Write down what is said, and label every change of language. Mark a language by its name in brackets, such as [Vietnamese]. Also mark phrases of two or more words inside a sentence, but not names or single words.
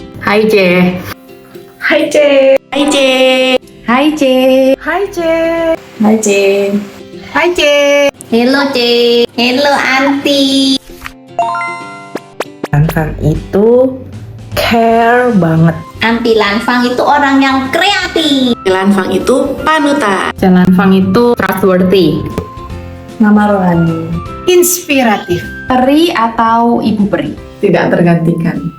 [Indonesian] Hai C. Hai C. Hai C. Hai C. Hai C. Hai C. Hai C. [English] Hello C. Hello Anti. [Indonesian] Lanfang itu care banget. Anti Lanfang itu orang yang kreatif. Lanfang itu panutan. Lanfang itu trustworthy. Nama rohani. Inspiratif. Peri atau ibu peri? Tidak tergantikan.